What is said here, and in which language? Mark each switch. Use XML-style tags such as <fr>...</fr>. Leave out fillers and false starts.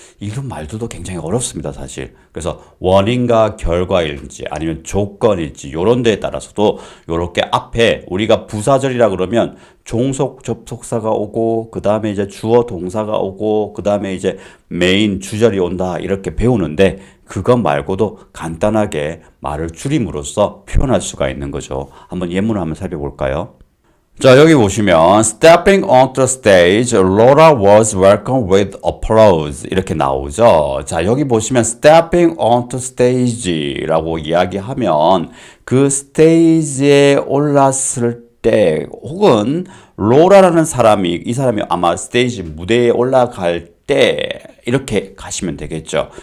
<ko>이런 말들도 굉장히 어렵습니다, 사실. 그래서 원인과 결과일지 아니면 조건일지 이런 데에 따라서도 이렇게 앞에 우리가 부사절이라 그러면 종속 접속사가 오고 그 다음에 이제 주어 동사가 오고 그 다음에 이제 메인 주절이 온다 이렇게 배우는데 그것 말고도 간단하게 말을 줄임으로써 표현할 수가 있는 거죠. 한번 예문을 한번 살펴볼까요? 자, 여기 보시면</ko> <en>Stepping onto the stage, Laura was welcomed with applause</en> <ko>이렇게 나오죠. 자, 여기 보시면</ko> <en>Stepping onto stage</en> <ko>라고 이야기하면 그 스테이지에 올랐을 때 혹은 로라라는 사람이 이 사람이 아마 스테이지 무대에 올라갈 때 이렇게 가시면 되겠죠.</ko>